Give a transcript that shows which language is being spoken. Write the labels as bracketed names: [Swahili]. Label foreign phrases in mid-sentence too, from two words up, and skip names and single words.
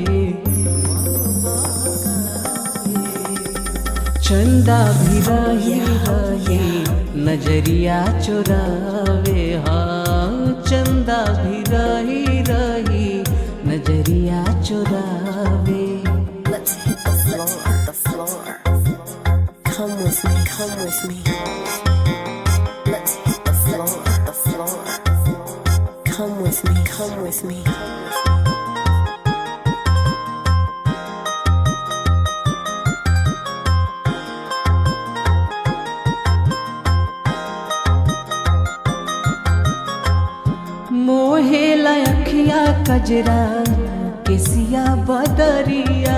[Bhojpuri] चंदा भी रही रही नजरिया चुरावे। हाँ चंदा भी रही रही नजरिया चुरावे। [English] Let's hit the floor. Come with me, come with me. Let's hit the floor. Come with me, come with me. [Bhojpuri] मोहेला अखिया कजरा केसिया बदरिया।